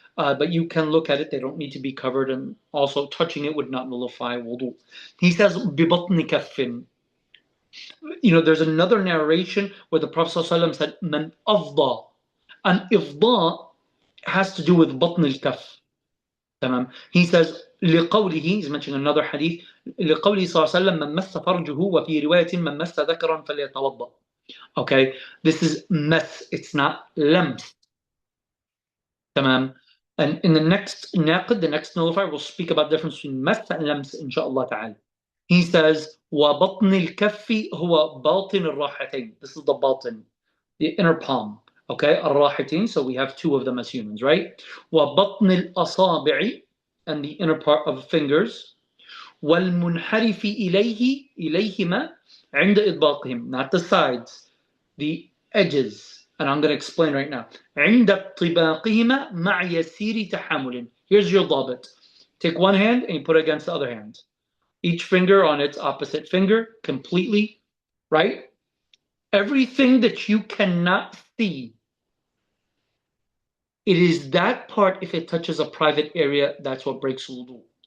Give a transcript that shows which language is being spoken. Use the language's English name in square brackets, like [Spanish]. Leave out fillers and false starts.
[English] But you can look at it. They don't need to be covered, and also touching it would not nullify wudu. He says, [Arabic] بِبَطْنِ كَفٍ. [English] There's another narration where the Prophet ﷺ said, "Man afda." And ifda has to do with batn al-kaf. [Arabic] تمام. [English] He says, [Arabic] لقوله, [English] he's mentioning another hadith, [Arabic] لقوله صلى الله عليه وسلم من مس فرجه وفي رواية من مس ذكرا فليتوضأ. [English] Okay, this is mess, it's not lams. [Arabic] تمام. [English] And in the next naqid, the next nullifier, we'll speak about the difference between mess and lams, inshallah ta'ala. He says, [Arabic] وَبَطْنِ الْكَفِّ هُوَ بَاطِنِ الرَّاحَتَيْن. [English] This is the batin, the inner palm. Okay, الراحتين, so we have two of them as humans, right? [Arabic] وَبَطْنِ الْأَصَابِعِ, [English] and the inner part of fingers. [Arabic] وَالْمُنْحَرِفِ إِلَيْهِمَا عِنْدَ إِطْبَاقِهِم, [English] not the sides, the edges. And I'm going to explain right now. [Arabic] عند طباقهما مع يسير تحامل. [English] Here's your ضابط. Take one hand and you put it against the other hand. Each finger on its opposite finger, completely, right? Everything that you cannot see, it is that part, if it touches a private area, that's what breaks wudu.